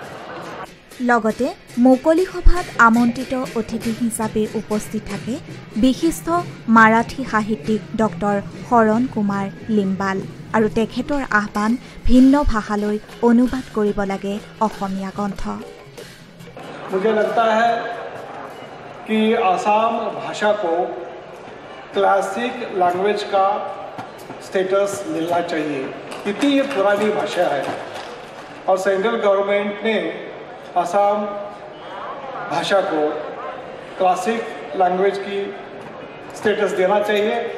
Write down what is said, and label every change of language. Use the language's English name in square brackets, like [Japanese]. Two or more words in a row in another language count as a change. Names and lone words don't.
[Assamese] লগতে মুকলি সভাত আমন্ত্ৰিত অতিথি হিচাপে উপস্থিত থাকে বিশিষ্ট মাৰাঠী সাহিত্যিক ডক্টৰ শৰণ কুমাৰ লিম্বাল আৰু তেখেতৰ আহ্বান ভিন্ন ভাষালৈ অনুবাদ কৰিব লাগে অসমীয়া গ্ৰন্থ। [Hindi] मुझे लगता है कि आसाम भाषा को [English] classic language [Hindi] का स्टेटस मिलना चाहिए। इतनी ये पुरानी भाषा है और [English] central government [Hindi] ने असम भाषा को [English] classic language [Hindi] की स्टेटस देना चाहिए।